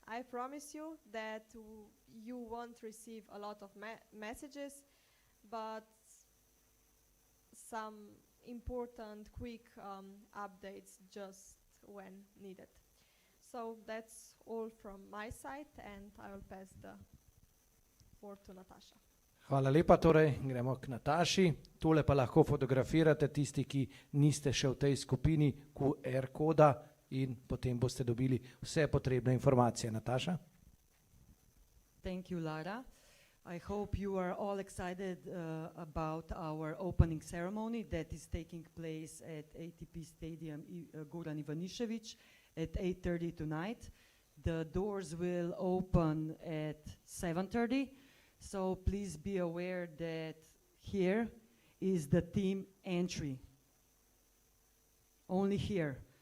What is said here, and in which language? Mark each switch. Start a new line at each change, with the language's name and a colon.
English: I promise you that you won't receive a lot of messages, but some important quick updates just when needed. So that's all from my side, and I will pass the word to Natasha.
Slovenian: Hvala lepa, torej gremo k Nataši. Tole pa lahko fotografirate tisti, ki niste še v tej skupini QR koda, in potem boste dobili vse potrebne informacije. Nataša?
English: Thank you, Lara. I hope you are all excited about our opening ceremony that is taking place at ATP Stadium Goran Ivanišević at 8:30 tonight. The doors will open at 7:30, so please be aware that here is the team entry. Only here.